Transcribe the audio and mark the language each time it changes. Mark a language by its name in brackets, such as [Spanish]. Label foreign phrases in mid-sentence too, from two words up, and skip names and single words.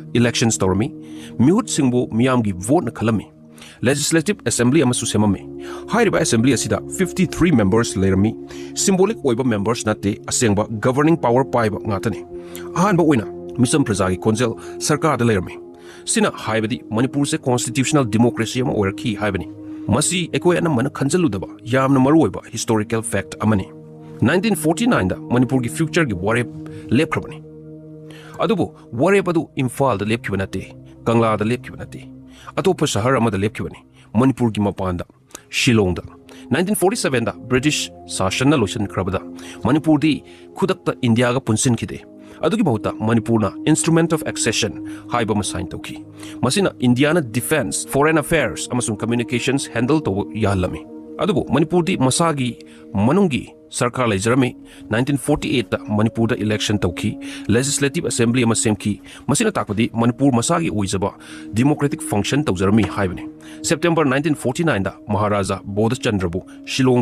[Manipuri] elections tormi mihut singbu miyamgi vote na khalami Legislative Assembly amasu semami hairiba assembly asida 53 members lerami symbolic oiba members nate asengba [English] governing power [Manipuri] paiba ngatani ahanba oina misam prajagi konjel sarkar da lerami sina haibadi Manipur se [English] constitutional democracy [Manipuri] ama oirki haibani masi ekoi anamana khanjaludaba yamna maruoiba [English] historical fact [Manipuri] amani 1949 da Manipur gi future gi warep lepkrabani adubu warep adu Imphal da lepkibanate Kangla da lepkibanate atopa shahar amada lepkibani Manipur gi mapanda Shillong da 1947 da British sashan na lotion krabada Manipur di khudakta India ga punsin khide adugi mahuta Manipurna [English] instrument of accession [Manipuri] haiba ma sign tawki masina Indiana [English] defense foreign affairs [Manipuri] amasung [English] communications handle [Manipuri] to yalami adubu Manipur di masagi manungi sarkar lejarami 1948 ta Manipur da election tawki [English] legislative assembly [Manipuri] ama semki masina takpadi Manipur masagi oijaba [English] democratic function [Manipuri] tawjarami haibani September 1949 da Maharaja Bodhchandra Shillong